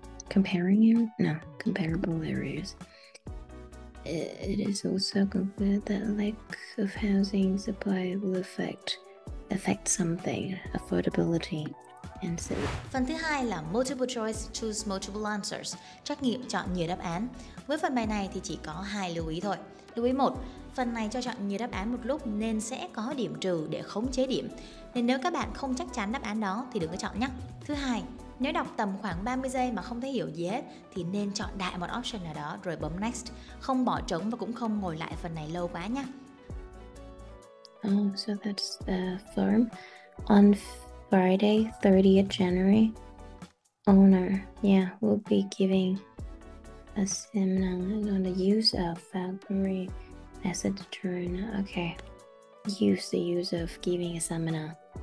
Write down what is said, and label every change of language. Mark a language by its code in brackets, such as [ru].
[en] Comparable areas. It is also concluded that lack of housing supply will affect something, affordability and so. [vi] Phần thứ hai là [en] multiple choice, choose multiple answers, [vi] trắc nghiệm chọn nhiều đáp án. Với phần bài này thì chỉ có 2 lưu ý thôi. Lưu ý 1, phần này cho chọn nhiều đáp án một lúc nên sẽ có điểm trừ để khống chế điểm. Nên nếu các bạn không chắc chắn đáp án đó thì đừng có chọn nhé. Thứ hai, nếu đọc tầm khoảng 30 giây mà không thấy hiểu gì hết thì nên chọn đại một option nào đó rồi bấm next, không bỏ trống và cũng không ngồi lại phần này lâu quá nhé. [en] So that's the form. On Friday, 30th January, owner, will be giving a seminar on the use of Valkyrie as a deterrent. Okay, the use of giving a seminar.